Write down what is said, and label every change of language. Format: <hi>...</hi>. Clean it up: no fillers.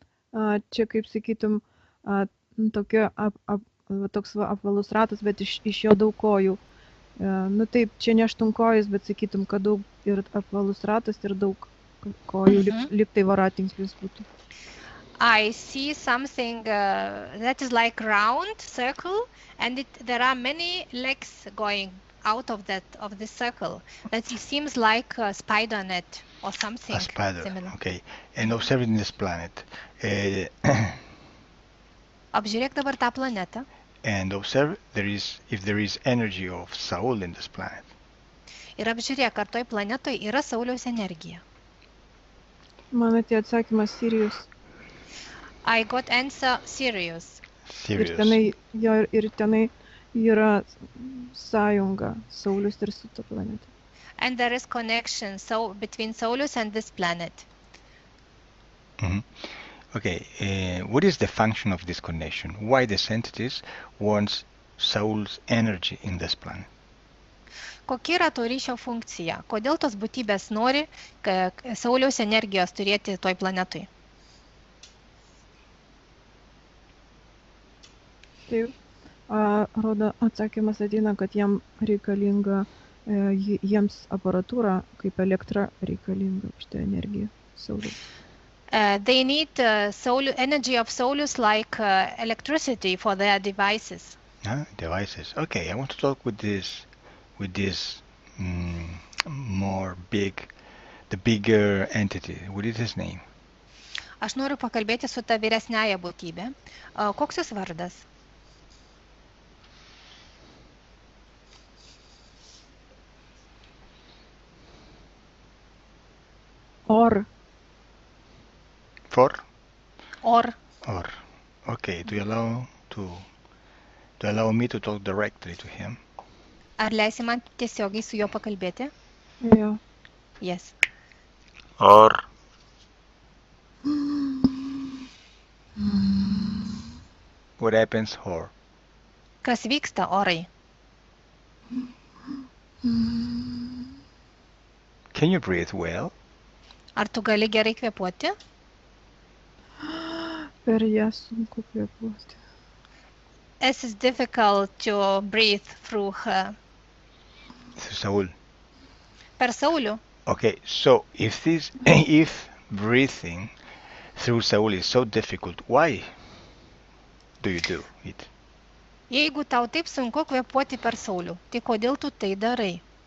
<lt>Čia, kaip sakytum, toks apvalus ratas, bet iš jo daug kojų. Nu taip, čia ne aštuonkojis, bet sakytum, kad daug ir apvalus ratas ir daug kojų, lyg tai voratinklis būtų.</lt> <en>I see something that is like round circle, and there are many legs going out of this circle. That it seems like a spider net or something. A spider, similar. okay. And observing this planet.</en> <lt>Apžiūrėk dabar tą planetą.</lt> <en>And observe if there is energy of Saul in this planet.</en> <lt>Ir apžiūrėk, ar toj planetoj yra Sauliaus energija. Man atėjo atsakymas Sirius.</lt> <en>I got answer Sirius. Sirius.</en> <lt>Ir tenai yra sąjunga Saulius ir su ta planeta.</lt> <en>And there is connection between Saulus and this planet. Okay, what is the function of this connection? Why this entities wants Saul's energy in this planet?</en> <lt>Kokia yra to ryšio funkcija? Kodėl tos būtybės nori Sauliaus energijos turėti toj planetoj? Taip, rodo atsakymas ateina, kad reikalinga jiems aparatūra, kaip elektra reikalinga šitą energiją Sauliaus.</lt> <en>They need energy of Saulus like electricity for their devices. Devices. Okay, I want to talk with this the bigger entity. What is his name?</en> <lt>Aš noriu pakalbėti su ta vyresniaja būtybė. Koks jos vardas? Or.</lt> <en>For? Or. Okay, do you allow me to talk directly to him?</en> <lt>Ar leisi man tiesiogiai su juo pakalbėti?</lt> <en>Yeah. Yes. Or. What happens, Or?</en> <lt>Kas vyksta, Orai?</lt> <en>Can you breathe well?</en> <lt>Ar tu gali gerai kvėpuoti? Per ją sunku kvėpuoti.</lt> <en>It is difficult to breathe through her. Saul.</en> <lt>Per Saulių.</lt> <en>Okay, so if breathing through Saul is so difficult, why do you do it?</en> <lt>Jeigu tau taip sunku kvėpuoti per Saulių, tai kodėl tu tai darai?</lt>